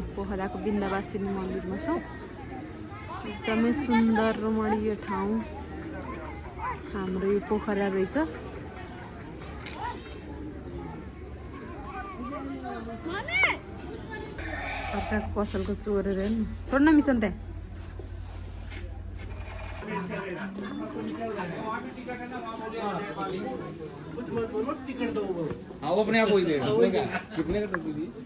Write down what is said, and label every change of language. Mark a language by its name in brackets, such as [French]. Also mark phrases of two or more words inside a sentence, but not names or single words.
[Nepali] पोखराको बिन्दावासिनी मन्दिरमा छौँ एकदमै सुन्दर रमणीय ठाउँ हाम्रो यो पोखरा रहेछ अर्काको पसलको चोरेर हेर्नु छोड्न मिसन त्यहाँ [Hindi] वो अपने आप हो ही देगा कितने का दीदी